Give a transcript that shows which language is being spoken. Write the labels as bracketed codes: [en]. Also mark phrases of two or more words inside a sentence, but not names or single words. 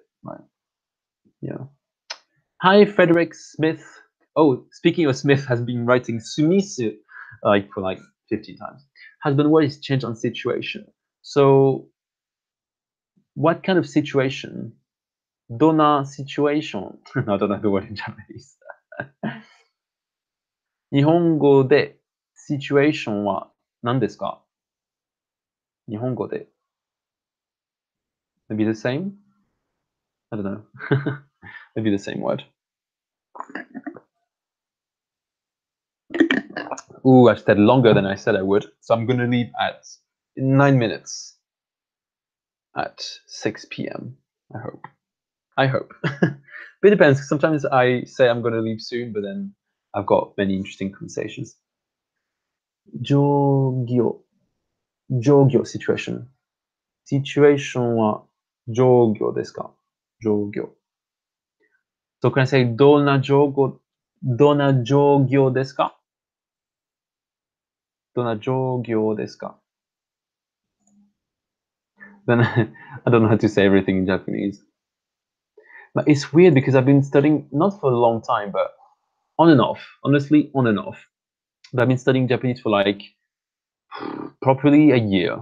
[en] Like, yeah. Hi, Frederick Smith. Oh, speaking of Smith, has been writing Sumisu like for like 50 times. Husband, what is change on situation? So, what kind of situation? Dona situation. No, I don't know the word in Japanese. [ja] 日本語で situation は何ですか? 日本語で [en] maybe the same? I don't know. Maybe the same word. Ooh, I said longer than I said I would. So I'm going to leave at 9 minutes at 6 p.m. I hope. I hope. But it depends. Sometimes I say I'm going to leave soon, but then I've got many interesting conversations. [ja] 状況。状況 situation. Situation は 状況 ですか? Jogyo. [en] So can I say [ja] どんな 状況 ですか? どんな 状況 ですか? [en] Then I don't know how to say everything in Japanese. But it's weird because I've been studying not for a long time, but on and off. Honestly, on and off. But I've been studying Japanese for like properly a year.